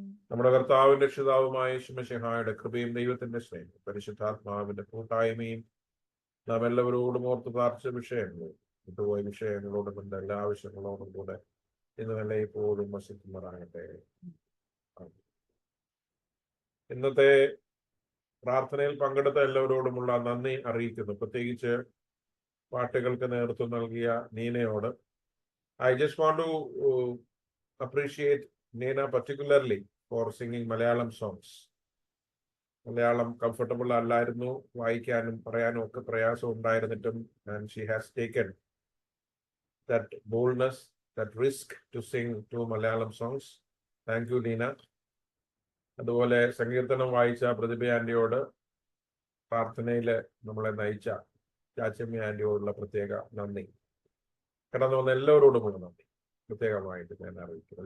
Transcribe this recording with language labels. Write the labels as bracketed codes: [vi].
[ml] നമ്മുടെ കർത്താവിന്റെ രക്ഷിതാവുമായ യേശുമിശിഹായുടെ കൃപയും ദൈവത്തിന്റെ സ്നേഹം പരിശുദ്ധാത്മാവിന്റെ കൂട്ടായ്മയും നാം എല്ലാവരോടും ഓർത്ത് പ്രാർത്ഥിച്ച വിഷയങ്ങളും വിട്ടുപോയ വിഷയങ്ങളോടും നമ്മുടെ എല്ലാ ആവശ്യങ്ങളോടും കൂടെ ഇന്ന് നല്ല ഇപ്പോഴും വസിക്കുമാറാകട്ടെ. ഇന്നത്തെ പ്രാർത്ഥനയിൽ പങ്കെടുത്ത എല്ലാവരോടുമുള്ള നന്ദി അറിയിക്കുന്നു. പ്രത്യേകിച്ച് പാട്ടുകൾക്ക് നേതൃത്വം നൽകിയ നീനയോട്. [en] I just want to appreciate Nina particularly for singing Malayalam songs. [ml] Malayalam comfortable അല്ലായിരുന്നു, വായിക്കാനും പറയാനും ഒക്കെ പ്രയാസം ഉണ്ടായിരുന്നിട്ടും [en] and she has taken that boldness, that risk to sing two Malayalam songs. Thank you, Nina. [ml] അതുപോലെ സങ്കീർത്തനം വായിച്ച പ്രതിഭ ആന്റിയോട്, പ്രാർത്ഥനയിൽ നമ്മളെ നയിച്ച ചാച്ചമ്മ ആന്റിയോടുള്ള പ്രത്യേക നന്ദി. കടന്നു വന്ന എല്ലാവരോടുമുള്ള നന്ദി പ്രത്യേകമായിട്ട് ഞാൻ അറിയിക്കുന്നു.